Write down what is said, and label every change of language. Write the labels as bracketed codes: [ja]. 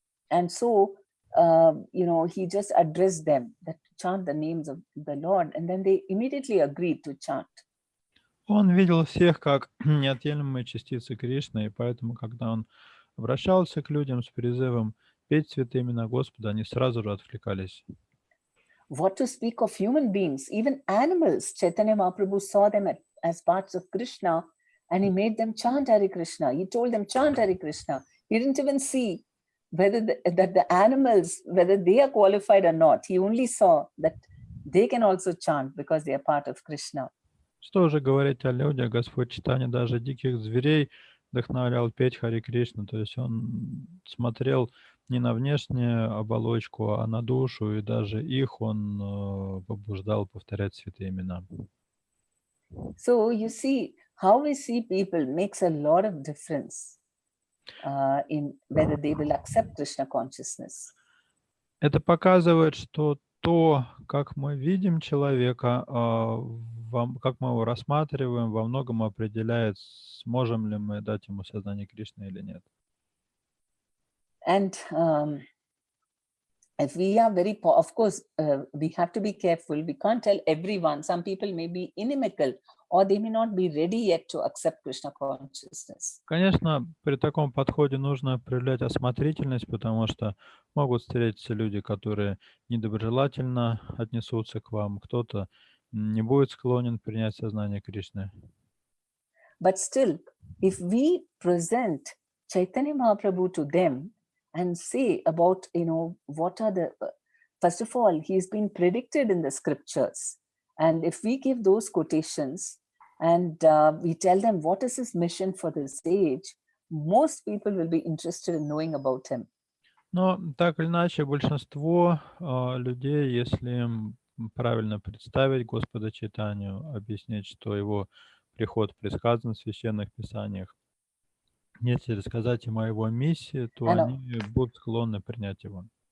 [en] And so, he just addressed them that chant the names of the Lord, and then they immediately agreed to chant. [ru] Он видел всех как неотъемлемые частицы Кришны, и поэтому, когда он обращался к людям с призывом петь святые имена Господа, они сразу же откликались. [en] What to speak of human beings, even animals? Chaitanya Mahaprabhu saw them as parts of Krishna, and he made them chant Hare Krishna. He told them chant Hare Krishna. He didn't even see whether the animals, whether they are qualified or not. He only saw that they can also chant because they are part of Krishna. [ru] Что же говорить о людях? Господь Чайтанья даже диких зверей вдохновлял петь Хари Кришну. То есть он смотрел не на внешнюю оболочку, а на душу, и даже их он побуждал повторять святые имена. [en] So you see, how we see people makes a lot of difference in whether they will accept Krishna consciousness. [ru] Это показывает, что то, как мы видим человека, как мы его рассматриваем, во многом определяет, сможем ли мы дать ему сознание Кришны или нет. [en] And if we are very, of course, we have to be careful. We can't tell everyone. Some people may be inimical, or they may not be ready yet to accept Krishna consciousness. [ru] Конечно, при таком подходе нужно проявлять осмотрительность, потому что могут встретиться люди, которые недоброжелательно отнесутся к вам, кто-то не будет склонен принять сознание Кришны. [en] But still, if we present Chaitanya Mahaprabhu to them and say about, what are the, first of all, he's been predicted in the scriptures. And if we give those quotations and we tell them what is his mission for this age, most people will be interested in knowing about him. [ru] Но так или иначе, большинство людей, если им правильно представить Господа Чайтанью, объяснить, что его приход предсказан в священных писаниях, если рассказать им о его миссии, то они будут склонны принять его.